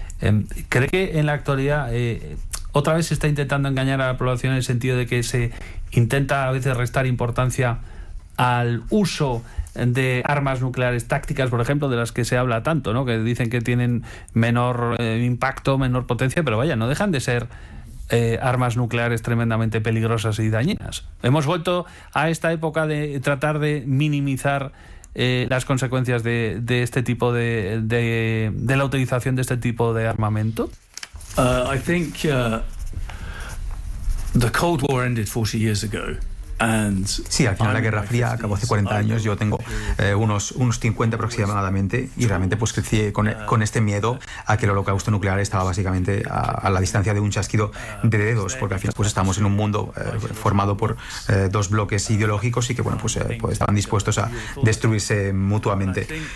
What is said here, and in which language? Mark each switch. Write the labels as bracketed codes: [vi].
[es] ¿Cree que en la actualidad otra vez se está intentando engañar a la población en el sentido de que se intenta a veces restar importancia al uso de armas nucleares tácticas, por ejemplo, de las que se habla tanto, ¿no?, que dicen que tienen menor impacto, menor potencia, pero vaya, no dejan de ser armas nucleares tremendamente peligrosas y dañinas? Hemos vuelto a esta época de tratar de minimizar las consecuencias de este tipo de la utilización de este tipo de armamento. [en] I think the Cold War ended 40 years ago. [es] Sí, al final de la Guerra Fría acabó hace 40 años. Yo tengo unos 50 aproximadamente y realmente pues crecí con este miedo a que el holocausto nuclear estaba básicamente a la distancia de un chasquido de dedos, porque al final pues estamos en un mundo formado por dos bloques ideológicos y que bueno pues estaban dispuestos a destruirse mutuamente.